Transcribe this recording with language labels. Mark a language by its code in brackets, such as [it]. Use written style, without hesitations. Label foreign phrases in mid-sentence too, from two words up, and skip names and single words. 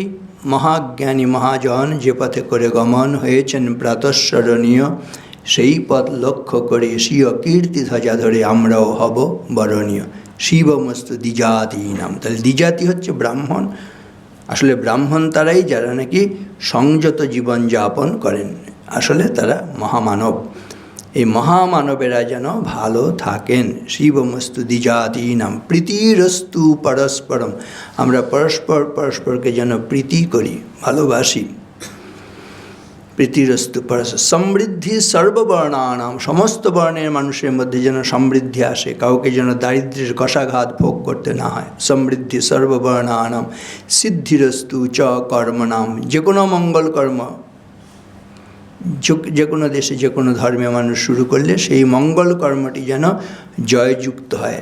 [bn] মহাজ্ঞানী মহাজন যে পথে করে গমন হয়েছেন প্রাতঃস্মরণীয়, সেই পথ লক্ষ্য করে স্বীয় কীর্তি ধ্বজা ধরে আমরাও হব বরণীয়। [sa] শিবমস্তু দ্বিজাতীনাম, [bn] তাহলে দ্বিজাতি হচ্ছে ব্রাহ্মণ। আসলে ব্রাহ্মণ তারাই যারা নাকি সংযত জীবন যাপন করেন, আসলে তারা মহামানব। এই মহামানবেরা যেন ভালো থাকেন। [sa] শিবমস্তু দ্বিজাতীনাম প্রীতিরস্তু পরস্পরম, [bn] আমরা পরস্পরকে যেন প্রীতি করি, ভালোবাসি। [sa] প্রীতিরস্তু পরস্পর সমৃদ্ধি সর্ববর্ণানাম, [bn] সমস্ত বর্ণের মানুষের মধ্যে যেন সমৃদ্ধি আসে, কাউকে যেন দারিদ্র্যের কষাঘাত ভোগ করতে না হয়। [sa] সমৃদ্ধি সর্ববর্ণানাম সিদ্ধিরস্তু চ কর্মনাম, [bn] যে কোনো মঙ্গল কর্ম যে কোনো দেশে যে কোনো ধর্মে মানুষ শুরু করলে সেই মঙ্গল কর্মটি যেন জয়যুক্ত হয়।